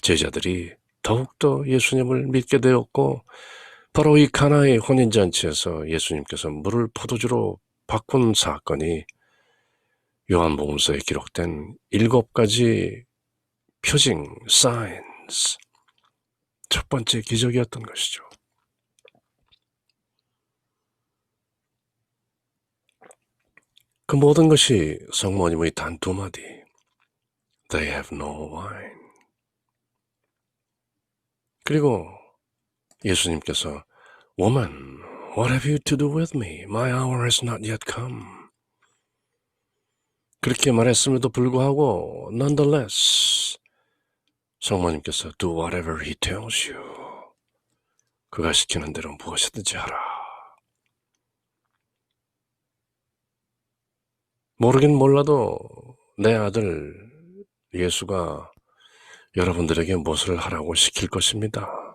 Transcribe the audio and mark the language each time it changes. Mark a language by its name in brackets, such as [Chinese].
[Korean] 제자들이 더욱더 예수님을 믿게 되었고 바로 이 가나의 혼인잔치에서 예수님께서 물을 포도주로 바꾼 사건이 요한복음서에 기록된 7가지 표징, signs, 첫 번째 기적이었던 것이죠. 그 모든 것이 성모님의 단 2마디 [English] They have no wine. [Korean] 그리고 예수님께서 [English] Woman, what have you to do with me? My hour has not yet come. [Korean] 그렇게 말했음에도 불구하고 [English] nonetheless [Korean] 성모님께서 [English] do whatever he tells you. [Korean] 그가 시키는 대로 무엇이든지 하라. 모르긴 몰라도 내 아들 예수가 여러분들에게 무엇을 하라고 시킬 것입니다.